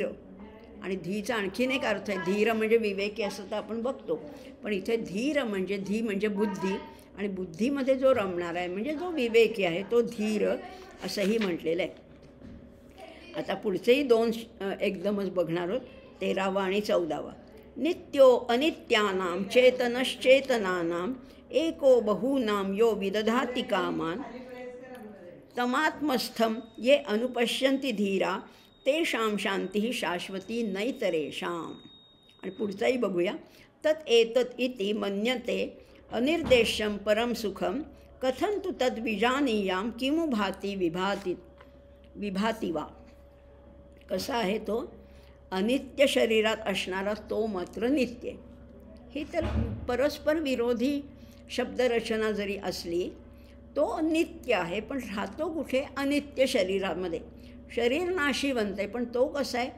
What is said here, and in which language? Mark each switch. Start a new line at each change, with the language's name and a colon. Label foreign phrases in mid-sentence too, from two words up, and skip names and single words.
Marathi: आणि धीचा आणखीन एक अर्थ आहे. धीर म्हणजे विवेकी असं तर आपण बघतो, पण इथे धीर म्हणजे धी म्हणजे बुद्धी, आणि बुद्धीमध्ये जो रमणारा आहे म्हणजे जो विवेकी आहे तो धीर असंही म्हटलेलं आहे. आता पुढचेही दोन एकदमच बघणार आहोत, 13वा आणि 14वा.
Sanskrit: नित्यो अनित्यानां चेतनश्चेतनानां एको बहूनां यो विदधाति कामान् तमात्मस्थं ये अनुपश्यन्ति धीरा तेषां शांती शाश्वती नैतरेषां.
Marathi: आणि पुढचाही बघूया.
Sanskrit: तत् एतत् इति मन्यते अनिर्देश्यं परम सुखम कथं तु तद् विजानीयां किमु भाति विभाति वा.
Marathi: कसा आहे तो? अनित्य शरीरात असणारा तो मात्र नित्य. ही तर परस्पर विरोधी शब्दरचना जरी असली, तो नित्य आहे, पण राहतो कुठे? अनित्य शरीरामध्ये. शरीर नाशिवंत आहे, पण तो कसा आहे?